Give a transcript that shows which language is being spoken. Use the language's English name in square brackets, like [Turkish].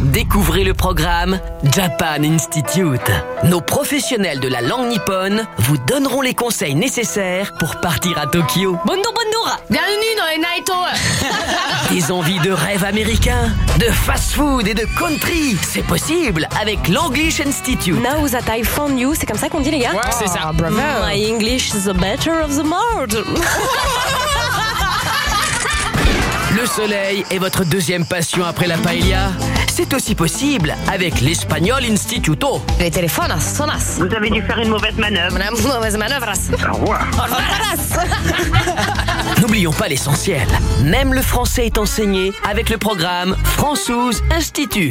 [French] Découvrez le programme Japan Institute. Nos professionnels de la langue nippone vous donneront les conseils nécessaires pour partir à Tokyo. Bonjour. Bienvenue dans les Night Show. Des envies de rêve américain, de fast-food et de country. C'est possible avec l'English Institute. [English] Now that I found you, [French] c'est comme ça qu'on dit les gars? Wow. C'est ça, bravo. [English] My English is the better of the world. [French] Le soleil est votre deuxième passion après la paella? C'est aussi possible avec l'Espagnol Instituto. Les téléphones sont as. Vous avez dû faire une mauvaise manœuvre. Une mauvaise manœuvre. Au revoir. Au revoir. N'oublions pas l'essentiel. Même le français est enseigné avec le programme Françouze Institut.